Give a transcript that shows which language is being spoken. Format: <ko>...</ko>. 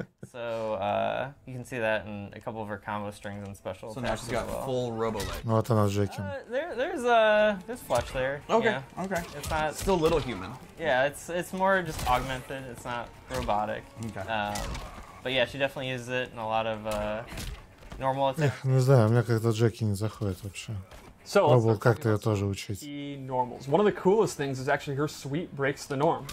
<en>So you can see that in a couple of her combo strings and special So now attacks she's got as well. full robo leg.</en> <ru>Вот она Джеки.</ru> <en>There's flesh there. Okay, Yeah. okay. It's not. Still little human. Yeah, it's more just augmented. It's not robotic. Okay. But yeah, she definitely uses it in a lot of normal attacks.</en> <ru>Не знаю, мне как-то Джеки не заходит вообще.</ru> <en>So let's</en> <ru>Пробовал как-то ее тоже учить.</ru> <en>key normals. One of the coolest things is actually her sweep breaks the norm.</en>